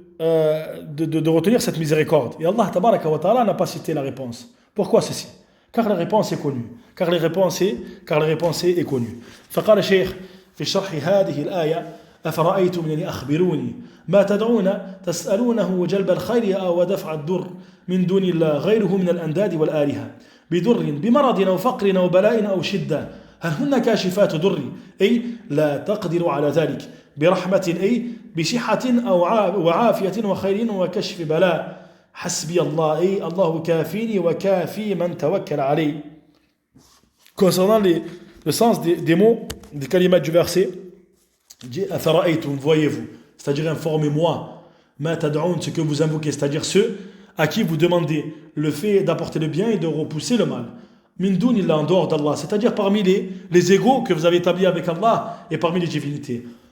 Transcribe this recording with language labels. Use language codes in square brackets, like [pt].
[fr] de retenir cette miséricorde. Et Allah tabaraka wa ta'ala n'a pas cité la réponse. Pourquoi ceci? Car la réponse est connue. Car la réponse est connue. [ar] فقال الشيخ في شرح هذه الآية أفرأيتم يعني أخبروني ما تدعون تسألونه جلب الخير أو دفع الضر من دون الله غيره من الأنداد والآلهة بضر بمرض أو فقر أو بلاء أو شدة هل هن كاشفات ضر أي لا تقدر على ذلك برحمة أي بصحة أو وعافية وخير وكشف بلاء حسبي الله أي الله كافيني وكافي من توكل عليه. [fr] Concernant le sens des mots, des kalimats du verset, dit Afara'aytum, voyez-vous, c'est-à-dire informez-moi, ma tad'oun, ce que vous invoquez, c'est-à-dire ceux à qui vous demandez le fait d'apporter le bien et de repousser le mal. Min dunillah, en dehors d'Allah, c'est-à-dire parmi les égaux que vous avez établis avec Allah et parmi les divinités.